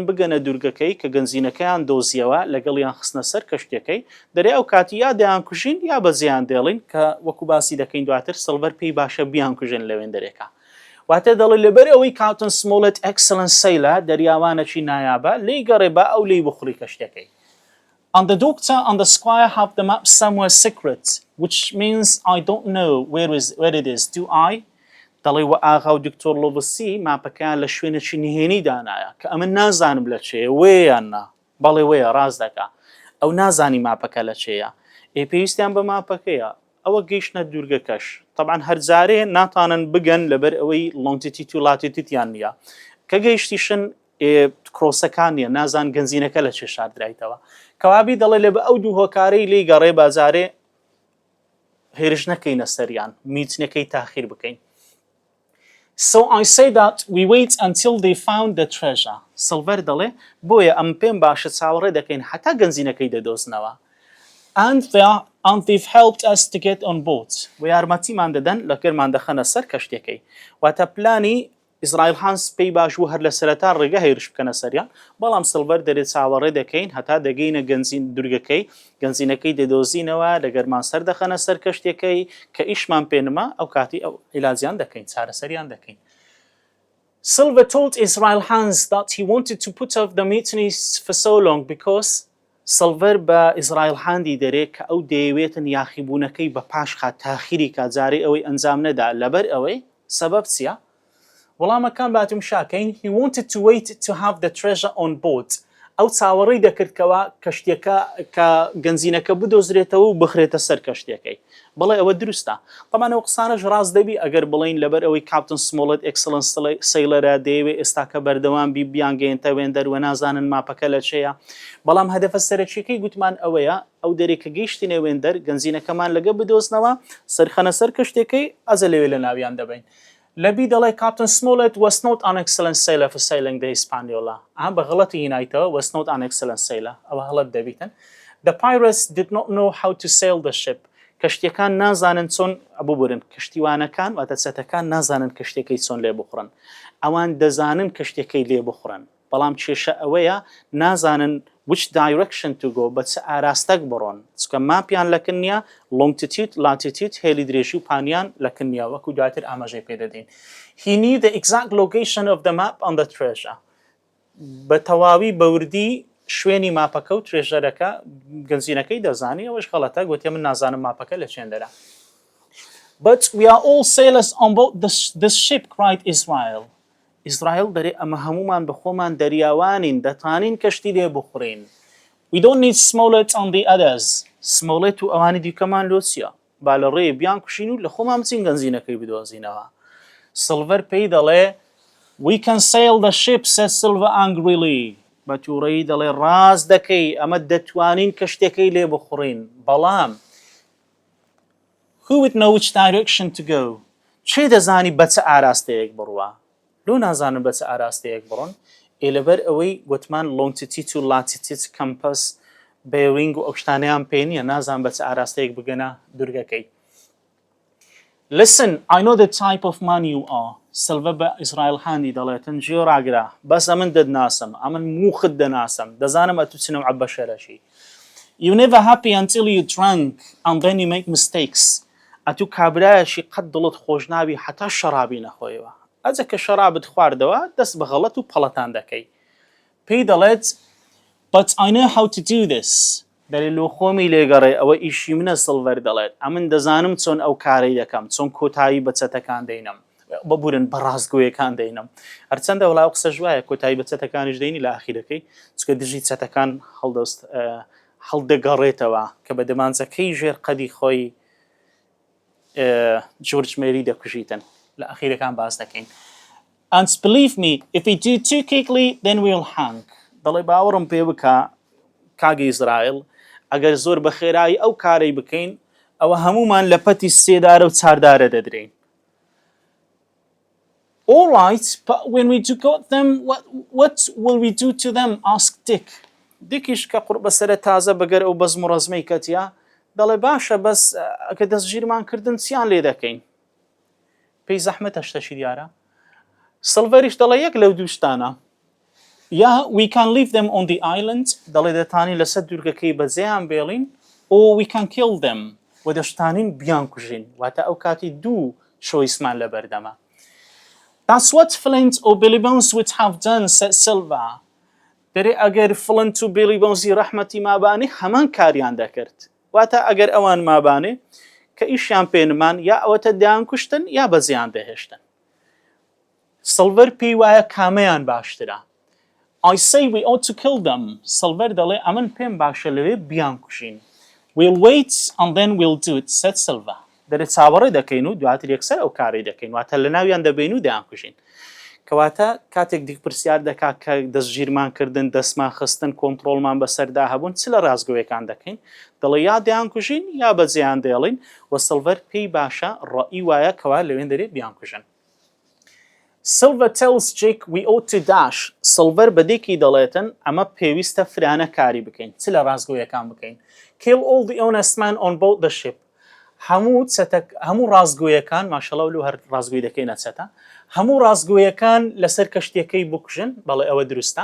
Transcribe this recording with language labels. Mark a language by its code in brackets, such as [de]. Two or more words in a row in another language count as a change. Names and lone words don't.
[ckb] بگەنە دوورگەکەی کە گەنجینەکەیان دۆزیەوە لەگەڵیان خستنە سەر کەشتەکەی دەرێ ئەو کاتی یا دەیان کوژین یا بەزیان دێڵین کە وەکو باسی دەکەین دواتر سڵڤەر پێی باشە بیان کوژن لەوێن دەرێکە واتە دەڵێ لەبەر ئەوەی کاپتن سمۆڵێت [en] excellent sailor [ckb] دەریاوانەکی نایابە لی گەڕێ با ئەو لی بخوڕی کەشتەکەی [en] And the doctor and the squire have the map somewhere secret, which means I don't know where it is. Do I? [ckb] دەڵێ وە ئاغا و دکتۆر لۆڤسی ماپەکەیان لە شوێنێکی نهێنی دانایە کە ئەمە نازانم لە چێە وێیاننا بەڵێ وەیە ڕاز دەکا ئەو نازانی ماپەکە لە چێیە پێویستیان بە ماپەکەیە ئەوە گەیشتنە دوورگەکەش طبعا هەرجارێ ناتوانن بگەن لەبەر ئەوەی لۆنگتیتیت و لاتیتیتیان نییە کە گەیشتیشن کرۆسەکان نیە نازان گەنجینەکە لە چێ شاردرایتەوە کەوابی دەڵێ لە بە ئەو دوو هۆکارەی لی گەڕێ بازارێ هێرش نەکەینە سەریان میتنەکەی تاخیر بکەین [en] So I say that we wait until they found the treasure. [ckb] سڵڤەر دەڵێ بۆیە ئەم پێم باشە چاوەڕێ دەکەین هەتا گەنجینەکەی دەدۆزنەوە [en] and they've helped us to get on board. [ckb] و یارمەتیمان دەدەن لە گەرمان دەخەنە سەر کەشتەکەی واتە پلانی ئیزرایل هانز پێی باش و هەر لە سەرەتا ڕێگە هێرش بکەنە سەریان بەڵام سڵڤەر دەرێت چاوەڕێ دەکەین هەتا دەگەینە گەنجین دوورگەکەی گەنجینەکەی دەدۆزینەوە لە گەرمان سەر دەخەنە سەر کەشتەکەی کە ئیشمان پێنما ئەو کاتی ئەو عیلاجیان دەکەین چارەسەریان دەکەین [en] Silver told Israel Hans that he wanted to put off the mutiny for so long because [ckb] سڵڤەر بە ئیزرایل هاندی دەرێت کە ئەو دەیەوێتن یاخیبوونەکەی بە پاش خات تاخیری کاتجارێ ئەوەی ئەنجام نەدا لەبەر ئەوەی سەبەب چییە؟ وەڵامەکان باتم شاکەین [en] he wanted to wait to have the treasure on board [ckb] ئەو چاوەڕێی دەکردکەوە کەشتێکە کە گەنجینەکە بدۆزرێتەوە و بخرێتە سەر کەشتەکەی بەڵێ ئەوە دروستە طبعا ئەو قسانەش ڕاست دەبی ئەگەر بڵین لەبەر ئەوەی کاپتن سمۆڵێت [en] excellent sailor [ckb] دەیەوێت ئێستاکە بەردەوام بیانگەێنتە وێندەر و نازانن ماپەکە لە چێیە بەڵام هەدەفە سەرەکیەکەی گوتمان ئەوەیە ئەو دەرێکە گەیشتینە وێندەر گەنجینەکەمان لەگە بدۆزنەوە سەرخەنە سەر کەشتێکەکەی ئەزە لەوێ لە ناویان دەبین لەبی دەڵێ کاپتن سمۆڵێت [en] was not an excellent sailor for sailing the Hispaniola [ckb] بە غڵەتی هینایتەوە [en] was not an excellent sailor [ckb] ئەوە هەڵەت دەبیتن [en] The pirates did not know how to sail [ckb] the ship کەشتیەکان نازانن چۆن ببورن کەشتیوانەکان واتە چەتەکان نازانن کەشتێکەی چۆن لێ بخڕن ئەوان دەزانن کەشتێکەی لێ بخڕن بەڵام کێشە ئەوەیە نازانن [en] which direction to go [ckb] بە چه ئاراستەک بڕۆن چکە ماپیان لەکن نییە [en] longitude latitude [ckb] هێلی درێژی و پانیان لەکن نییە وەکو دواتر ئاماژەی پێدەدەین [en] He knew the exact location of the map on the treasure [ckb] بە تەواوی بەوردی شوێنی ماپەکە و ترێژەرەکە گەنجینەکەی دەزانی ئەوەش غەڵەتە گوتێ من نازانم ماپەکە لە چێندەرە. [en] But we are all sailors on board this ship, cried Israel. [ckb] Israel دەرێ ئەمە هەمومان بەخۆمان دەریاوانین دەتوانین کەشتی لێ بخورین. [en] We don't need Smollett on the others. [ckb] Smollett و ئەوانی دیکەمان لۆچیە با لە ڕێ بیان کوشین و لە خۆمان بچین گەنجینەکەی بدۆزینەوە. [en] Silver [ckb] پێی دەڵێ [en] We can sail the ship, said Silver angrily. [ckb] بە تووڕەیی دەڵێ ڕاست دەکەی ئەمە دەتوانین کەشتەکەی لێ بخورین بەڵام [en] Who would know which direction to go? [ckb] چێ دەزانی بە چه ئاراستەیەک بڕوە؟ لۆ نازانم بە چه ئاراستەیەک بڕۆن ئێ لەبەر ئەوەی گوتمان longitude و [en] latitude compass bearing [ckb] و ئەو شتانەیان پێ نییە نازان بە چه ئاراستەیەک بگەنە دورگەکەی. [en] Listen, I know the type of man you are. [ckb] Silver بە ئیسرائیل هاندی دەڵێتن گوێ ڕاگرە بەس ئەمن دەناسم ئەمن موخت دەناسم دەزانم ئەتو چنەوە عەبە شەرەشی. [en] You never happy until you drunk and then you make mistakes. [ckb] ئەتو کابرایەشی قەت دڵت خۆش نابی حتا شەرابی نەخۆیەوە. ئەجە کە شەرابت خواردەوە دەست بە غەڵەت و پەڵەتان دەکەی. پێی دەڵێت [en] But I know how to do this. [ckb] دەڵێ لۆ خۆمی لێگەڕێ ئەوە ئیشی منە سڵڤەر دەڵێت ئەمن دەزانم چۆن ئەو کارەی دەکەم چۆن کۆتایی بە چەتەکان دەینم ببورن بە ڕاستگۆیەکان دەینم هەرچەندە وڵاو قسە ژوایە کۆتایی بە چەتەکانیش دەینی لە ئاخیرەکەی چکە دژی چەتەکان هەڵدەگەڕێتەوە کە بە دەمانچەکەی ژێر قەدی خۆی جورج مێری دەکوژیتن لە ئاخیرەکان باس دەکەین. [en] And believe me, if we do too quickly, then we'll hang. [ckb] دەڵێ باوەڕم پێ بکە کاگی ئیسرائیل ئەگەر زۆر بە خێرایی ئەو کارەی بکەین ئەوە هەمومان لە پەتی سێدارە و چاردارە دەدرێین. [en] All right, but when we do got them, what will we do to them? Asked Dick. [ckb] Dickish کە قورب بەسەرە تازە بەگەر ئەو بەزم و ڕەزمەی کەتیا دەڵێ باشە بەس ئەگە دەستگیرمان کردن چیان لێ دەکەین؟ پێی زەحمەتە شتەشی دیارە؟ سڵڤەریش دەڵێ یەک لەو دوو شتانە. [en] Yeah, we can leave them on the island. [ckb] دەڵێ دەتانی لەسەر دوورگەکەی بەجێیان بێڵین [en] or we can kill them. [ckb] و دەشتانین بیان کوژین واتە ئەو کاتی دوو شۆیسمان لە بەردەمە. [en] That's what Flint or Billy Bones would have done, said Silver. [ckb] دەرێ ئەگەر فڵنت و بیلی بۆنزی ڕەحمەتی مابانی هەمان کاریان دەکرد واتە ئەگەر ئەوان مابانێ کە ئیشیان پێنمان یا ئەوەتە دایان کوشتن یا بەزیان دەهێشتن. سڵڤەر پێی وایە کامەیان باشترە. [en] I say we ought to kill them. [ckb] سڵڤەر دەڵێ ئەمن پێم باشە لەوێ بیان کوژین. [en] We'll wait and then we'll do it, said Silver. [ckb] دەرێ چاوەڕێ دەکەین و دواتر یەکسەر ئەو کارەی دەکەین واتە لە ناویان دەبین و دایان کوژین. کەواتە کاتێک دیک پرسیار دەکات کە دەستگیرمان کردن دەستمان خستن کۆنتڕۆڵمان بەسەردا هەبوون چ لە ڕازگۆیەکان دەکەین دەڵێ یا دەیان کوژین یا بەجێیان دێڵین و سڵڤەر پێی باشە ڕەئی وایە کەوا لەوێن دەرێت بیان کوژن. [en] Silver tells Jake we ought to dash. [ckb] Silver بەدێکی دەڵێتن ئەمە پێویستە فرانە کاری بکەین چ لە ڕازگۆیەکان بکەین. [en] Kill all the honest men on board the ship. [ckb] هەموو ڕازگۆیەکان ماشەڵڵا و هەر ڕازگۆی دەکەینە چەتە هەموو ڕازگۆیەکان لەسەر کەشتەکەی بکوژن بەڵێ ئەوە دروستە.